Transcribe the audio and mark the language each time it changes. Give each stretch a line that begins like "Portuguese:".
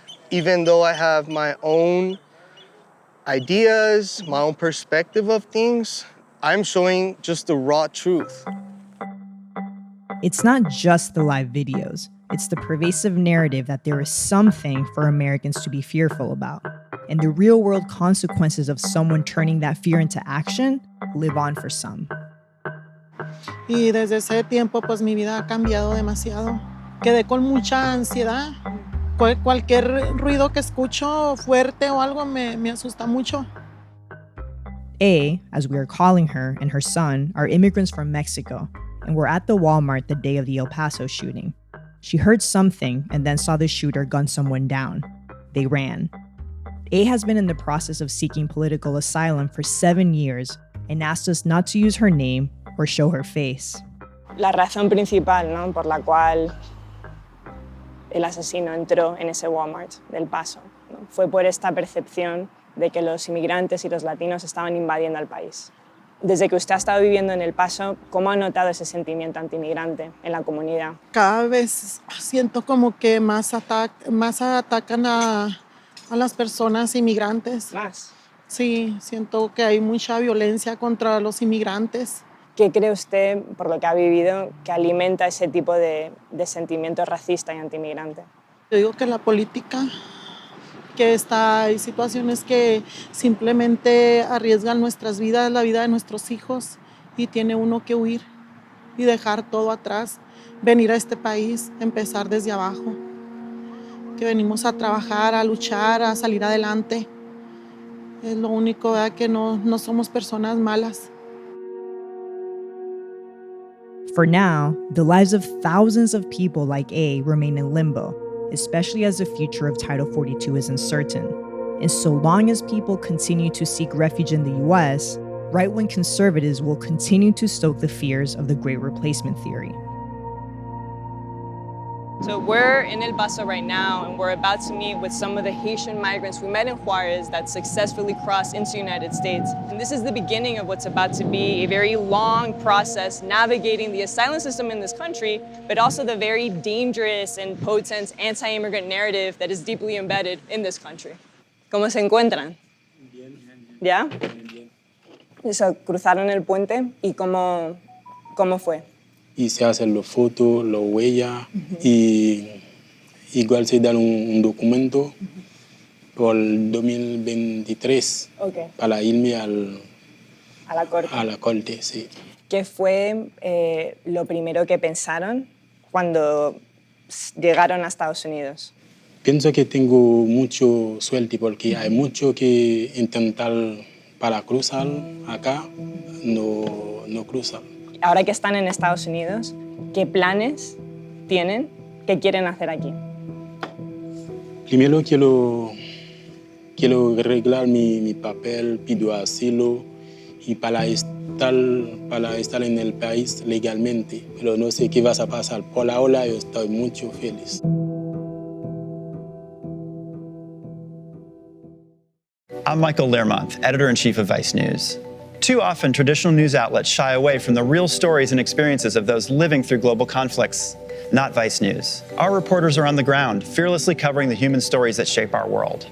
English: Even though I have my own ideas, my own perspective of things, I'm showing just the raw truth. It's not just the live videos. It's the pervasive narrative that there is something for Americans to be fearful about. And the real-world consequences of someone turning that fear into action live on for some.
Spanish: Y desde ese tiempo, pues mi vida ha cambiado demasiado. Quedé con mucha ansiedad. Cualquier ruido que escucho fuerte o algo me asusta mucho.
English: A, as we are calling her, and her son are immigrants from Mexico and were at the Walmart the day of the El Paso shooting. She heard something and then saw the shooter gun someone down. They ran. A has been in the process of seeking political asylum for 7 years and asked us not to use her name or show her face.
Spanish: La razón principal, ¿no?, por la cual el asesino entró en ese Walmart del Paso, ¿no?, fue por esta percepción de que los inmigrantes y los latinos estaban invadiendo al país. Desde que usted ha estado viviendo en El Paso, ¿cómo ha notado ese sentimiento antimigrante en la comunidad? Cada vez siento como que más atacan a las personas inmigrantes. Más. Sí, siento que hay mucha violencia contra los inmigrantes. ¿Qué cree usted, por lo que ha vivido, que alimenta ese tipo de sentimiento racista y antimigrante? Yo digo que la política, que hay situaciones que simplemente arriesgan nuestras vidas, la vida de nuestros hijos, y tiene uno que huir y dejar todo atrás, venir a este país, empezar desde abajo, que venimos a trabajar, a luchar, a salir adelante. Es lo único, ¿verdad? Que no somos personas malas.
English: For now, the lives of thousands of people like A remain in limbo, especially as the future of Title 42 is uncertain. And so long as people continue to seek refuge in the US, right-wing conservatives will continue to stoke the fears of the Great Replacement theory. So we're in El Paso right now, and we're about to meet with some of the Haitian migrants we met in Juarez that successfully crossed into the United States. And this is the beginning of what's about to be a very long process navigating the asylum system in this country, but also the very dangerous and potent anti-immigrant narrative that is deeply embedded in this country.
Spanish: ¿Cómo se encuentran? Bien. ¿Ya? Bien. So, cruzaron el puente y ¿cómo fue? Y se hacen las fotos, las huellas, y igual se dan un documento por el 2023 para irme a la corte. A la corte, sí. ¿Qué fue lo primero que pensaron cuando llegaron a Estados Unidos? Pienso que tengo mucho suerte porque hay mucho que intentar para cruzar acá, no cruzan. Ahora que están en Estados Unidos, ¿qué planes tienen? ¿Qué quieren hacer aquí? Primero quiero arreglar mi papel, pido asilo y para estar en el país legalmente. Pero no sé qué va a pasar. Por ahora yo estoy mucho feliz.
English: I'm Michael Learmonth, editor-in-chief of Vice News. Too often, traditional news outlets shy away from the real stories and experiences of those living through global conflicts. Not Vice News. Our reporters are on the ground, fearlessly covering the human stories that shape our world.